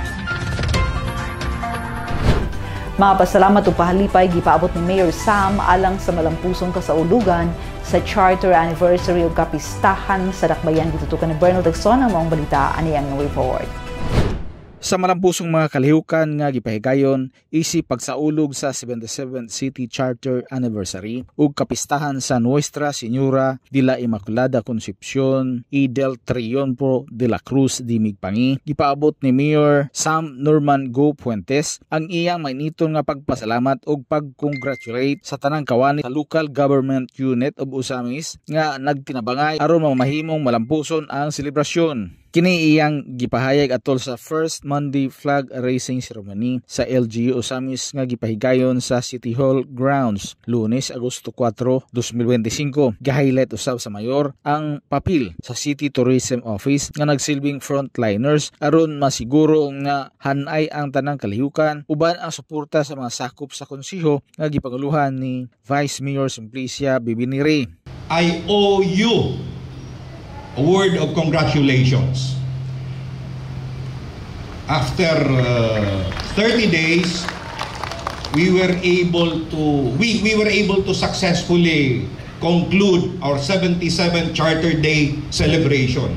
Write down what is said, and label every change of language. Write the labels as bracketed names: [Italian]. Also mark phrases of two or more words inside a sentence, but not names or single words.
[Cebuano] Mapasalamat o pahalipay gipaabot ni Mayor Sam alang sa malampusong kasaulugan sa Charter Anniversary o kapistahan sa Dakbayan. Gitutukan ni Bernal Dagson ang maong balita ani ang [English] way forward. [Cebuano] Sa malampusong mga kalihukan nga gipahigayon isip pagsaulog sa 77th City Charter Anniversary ug kapistahan sa Nuestra Señora de la Inmaculada Concepcion y del Triunfo de la Cruz de Migpangi, gipaabot ni Mayor Sam Norman Go Fuentes ang iyang mainiton nga pagpasalamat ug pagcongratulate sa tanang kawani sa [English] local government unit of Ozames [Cebuano] nga nagtinabangay aron mamahimong malampuson ang selebrasyon. Kini iyang gipahayag atol sa First Monday Flag Raising Ceremony sa LGU Ozames nga gipahigayon sa [English] City Hall grounds [Cebuano] Lunes, Agosto 4, 2025. Gi-highlight usab sa mayor ang papel sa City Tourism Office nga nagsilbing frontliners aron masiguro nga hanay ang tanang kalihukan uban ang suporta sa mga sakop sa konseho nga gipanguluhan ni Vice Mayor Simplicia Bibinire. [English] I owe you a word of congratulations. After 30 days, we were able to successfully conclude our 77th Charter Day celebration.